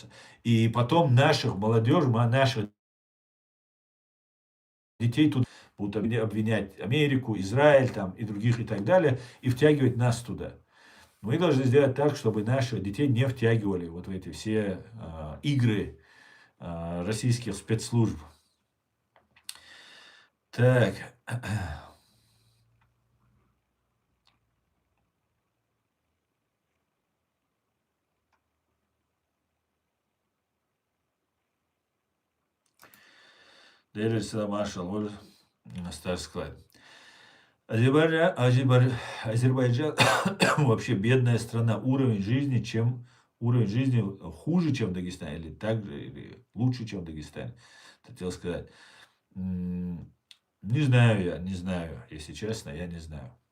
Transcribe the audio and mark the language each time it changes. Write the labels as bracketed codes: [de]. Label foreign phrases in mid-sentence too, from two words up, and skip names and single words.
[ru] И потом наших молодежь, наших детей тут будут обвинять Америку, Израиль там, и других и так далее, и втягивать нас туда. Мы должны сделать так, чтобы наших детей не втягивали вот в эти все игры российских спецслужб. Так. [tr] Değerli İslam maşallah, [ru] старый склад. Азербайджан вообще бедная страна. Уровень жизни хуже, чем в Дагестане, или так же, или лучше, чем в Дагестане. Хотел сказать. Не знаю, если честно, я не знаю.